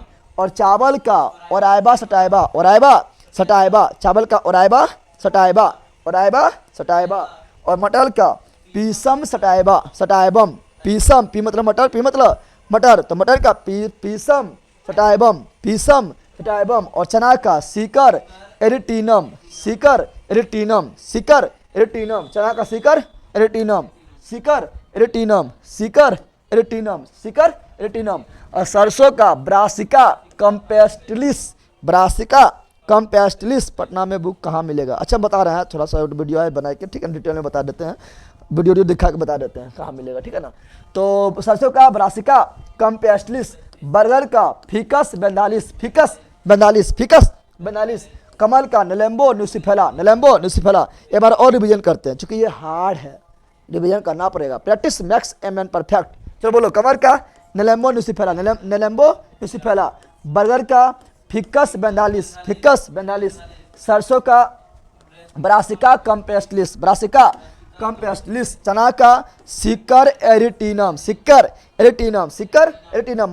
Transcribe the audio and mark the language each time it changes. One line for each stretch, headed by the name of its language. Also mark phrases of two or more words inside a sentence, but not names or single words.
Hindi: और चावल का ओराइबा सटाइबा, ओराइबा सटाइबा, चावल का ओराइबा सटाइबा, ओराइबा सटाइबा। और मटर का पीसम सटाइबा, सटाइबम, पीसम, पी मतलब मटर, पी मतलब मटर, तो मटर का पीसम सटाइबम, पीसम सटाइबम। और चना का सीकर एरिटीनम, सीकर एरिटीनम, सीकर एरिटीनम, चना का सीकर एरिटीनम, सीकर एरिटीनम, सीकर एरिटीनम, सीकर एरिटीनम। और सरसों का ब्रासिका कंपेस्टिलिस, ब्रासिका कंपेस्टिलिस। पटना में बुक कहाँ मिलेगा? अच्छा बता रहे हैं, थोड़ा सा वीडियो है बना के, ठीक है, डिटेल में बता देते हैं, वीडियो दिखा के बता देते हैं कहाँ मिलेगा, ठीक है ना। तो सरसों का ब्रासिका कंपेस्टिलिस। बर्गर का फिकस बेंडालिस, फिकस बेंडालिस, फिकस बेंडालिस। कमल का नेलेम्बो न्यूसिफेला, नेलेम्बो न्यूसिफेला। एक बार और रिवीजन करते हैं क्योंकि ये हार्ड है, रिवीजन करना पड़ेगा।
English: practice makes a man perfect.
Hindi: चलो बोलो, कमल का नेलेम्बो न्यूसिफेला, नेलेम्बो न्यूसिफेला। बर्गर का फिकस बेंडालिस, फिकस बेंडालिस। सरसों का ब्रासिका कंपेस्टिलिस, ब्रासिका कंपेस्टिलिस। चना का सिकर एरिटीनम, सिकर एरिटीनम, सिकर एरिटीनम।